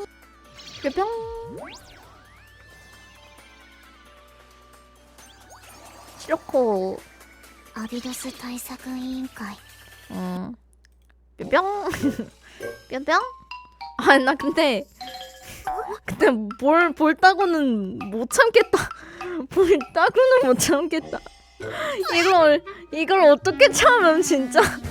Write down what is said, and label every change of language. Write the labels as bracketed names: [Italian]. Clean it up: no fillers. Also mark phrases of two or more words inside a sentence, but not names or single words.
[Korean] 뿅. 시로코. [Japanese] アビドス対策委員会。 [Korean] 뿅. 뿅뿅. 아, 나 근데 볼따구는 못 참겠다. 볼따구는 못 참겠다. 이걸 어떻게 참음 진짜.